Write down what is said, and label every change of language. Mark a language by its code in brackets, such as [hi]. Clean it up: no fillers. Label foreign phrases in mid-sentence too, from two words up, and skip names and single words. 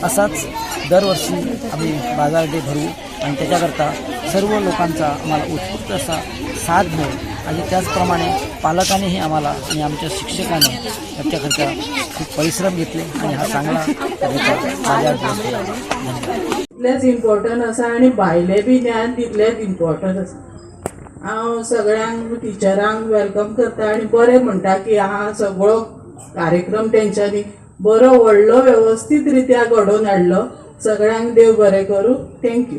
[mr] असाच दरवर्षी आम्ही बाजार डे भरवू आणि त्याच्याकरता सर्व लोकांचा आम्हाला उत्स्फूर्त असा साथ मिळेल आणि त्याचप्रमाणे पालकांनीही आम्हाला आणि आमच्या शिक्षकांनी त्याच्याकरता खूप परिश्रम घेतले आणि हा चांगला बाजार दिवस केला। [kok] तितलेच इम्पॉर्टंट आसा आणि भायले बी ज्ञान तितलेच इम्पॉर्टंट आसा। हांव सगळ्यांक टिचरांक वेलकम करता आणि बरें म्हणटा की हा सगळो कार्यक्रम तेंच्यांनी बरो व्हडलो व्यवस्थित रित्या घडोवन हाडलो। सगळ्यांक देव बरें करूं। थँक्यू।